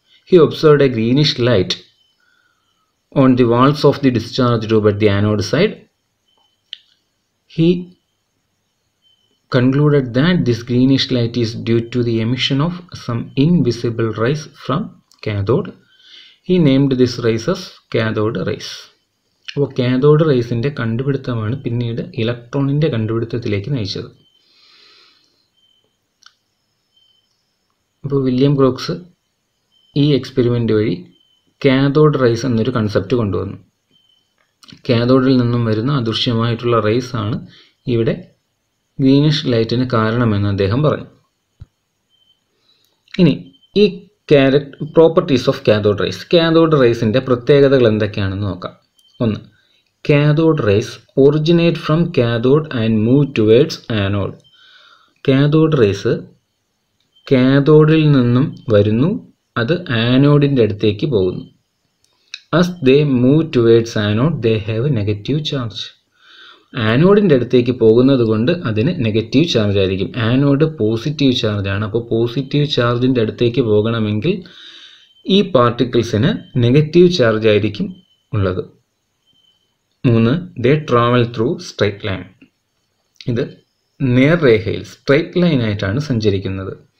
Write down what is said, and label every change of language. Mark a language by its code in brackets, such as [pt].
[en] He observed a greenish light on the walls of the discharge tube at the anode side. He concluded that this greenish light is due to the emission of some invisible rays from cathode. He named this rays as cathode rays. [ml] അപ്പോൾ cathode റേസിൻ്റെ കണ്ടുപിടുത്തമാണ് പിന്നീട് ഇലക്ട്രോണിൻ്റെ കണ്ടുപിടുത്തത്തിലേക്ക് നയിച്ചത്. അപ്പോൾ William Crocs ഈ experiment വഴി cathode rays എന്നൊരു concept കൊണ്ടുവന്നു. കാഥോഡിൽ നിന്നും വരുന്ന അദൃശ്യമായിട്ടുള്ള റേസ് ആണ് ഇവിടെ ഗ്രീനിഷ് ലൈറ്റിന് കാരണമെന്ന് അദ്ദേഹം പറഞ്ഞു. ഇനി ഈ [en] properties of cathode rays, [ml] cathode റേസിൻ്റെ പ്രത്യേകതകൾ എന്തൊക്കെയാണെന്ന് നോക്കാം. [en] ഒന്ന്, cathode rays originate from cathode and move towards anode. [ml] Cathode rays കാഥോഡിൽ നിന്നും വരുന്നു, അത് ആനോഡിൻ്റെ അടുത്തേക്ക് പോകുന്നു. [en] as they move towards anode they have negative charge. [ml] ആനോഡിൻ്റെ അടുത്തേക്ക് പോകുന്നത് കൊണ്ട് അതിന് നെഗറ്റീവ് ചാർജ് ആയിരിക്കും. Anode positive ചാർജാണ്. അപ്പോൾ പോസിറ്റീവ് ചാർജിൻ്റെ അടുത്തേക്ക് പോകണമെങ്കിൽ ഈ പാർട്ടിക്കിൾസിന് നെഗറ്റീവ് ചാർജ് ആയിരിക്കും ഉള്ളത്. 3, [en] They travel through straight line. [ml] ഇത് നേർരേഖയിൽ സ്ട്രെയിറ്റ് ലൈനായിട്ടാണ് സഞ്ചരിക്കുന്നത്.